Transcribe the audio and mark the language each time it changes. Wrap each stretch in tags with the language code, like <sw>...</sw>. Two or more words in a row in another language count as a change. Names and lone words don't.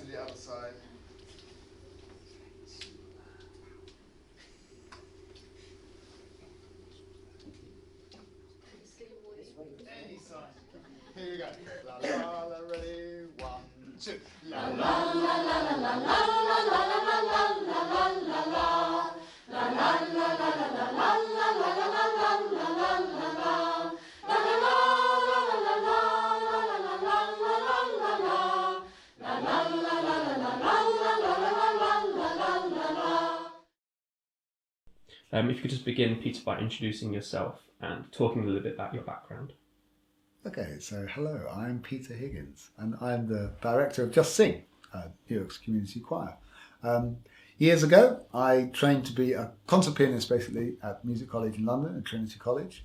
<en>other side. Any side. Here we go. La la la, ready? 1, 2. La la la la la la la la la la la la la la la. La la la la la la la la la la la la la la la. La la la la la la la la la la la la la. La la la la la la la la la la la. If you could just begin, Peter, by introducing yourself and talking a little bit about your background. Okay, so hello, I'm Peter Higgins and I'm the director of JustSing, Newark's community choir. Years ago, I trained to be a concert pianist basically at Music College in London, at Trinity College.</en>